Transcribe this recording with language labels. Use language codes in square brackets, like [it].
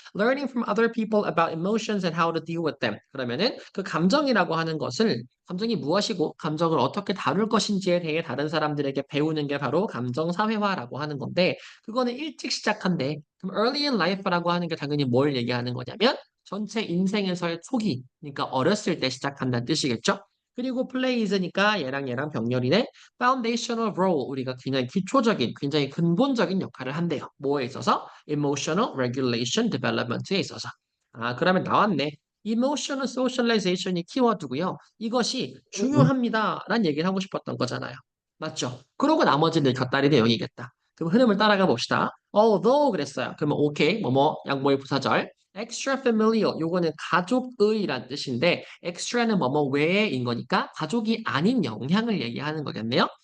[en] Learning from other people about emotions and how to deal with them. [ko] 그러면은 그 감정이라고 하는 것을 감정이 무엇이고 감정을 어떻게 다룰 것인지에 대해 다른 사람들에게 배우는 게 바로 감정 사회화라고 하는 건데 그거는 일찍 시작한대. 그럼 [en] early in life [ko] 라고 하는 게 당연히 뭘 얘기하는 거냐면 전체 인생에서의 초기, 그러니까 어렸을 때 시작한다는 뜻이겠죠? 그리고 플레이즈니까 얘랑 병렬이네. [en] foundational role [ko] 우리가 굉장히 기초적인, 굉장히 근본적인 역할을 한대요. 뭐에 있어서? [en] emotional regulation development에 [ko] 있어서. 아, 그러면 나왔네. emotional socialization이 키워드고요. 이것이 중요합니다. 란 얘기를 하고 싶었던 거잖아요. 맞죠? 그러고 나머지는 곁다리 내용이겠다. 그럼 흐름을 따라가 봅시다. although 그랬어요. 그러면 오케이, 뭐뭐, 양보의 부사절. [en] extra familiar, [ko] 요거는 가족의란 뜻인데 extra는 뭐뭐 외인 거니까 가족이 아닌 영향을 얘기하는 거겠네요.